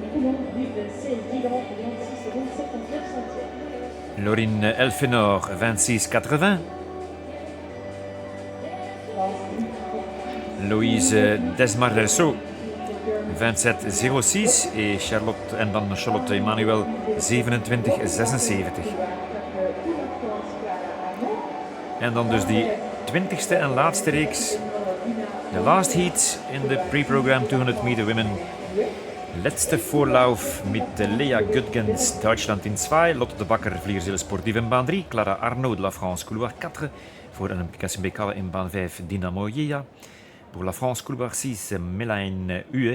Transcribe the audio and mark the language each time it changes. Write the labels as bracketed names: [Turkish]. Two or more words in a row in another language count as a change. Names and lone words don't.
[French] Laurine Elfenor, 26,80. Louise Desmaresco, 27,06. Et Charlotte Emmanuel, 27,76. [Dutch] En dan dus die 20ste en laatste reeks. [English] The last heat in the pre-program 200 meter women. [German] Letzte Vorlauf mit Lea Göttgens, Duitsland in 2. [Dutch] Lotte de Bakker, Vlierzele Sportief in baan 3. [French] Clara Arnaud de la France, couloir 4. [Dutch] Voor Olympique Bekale in baan 5, Dynamo Yea. [French] Pour la France, couloir 6, Mélanie Huet.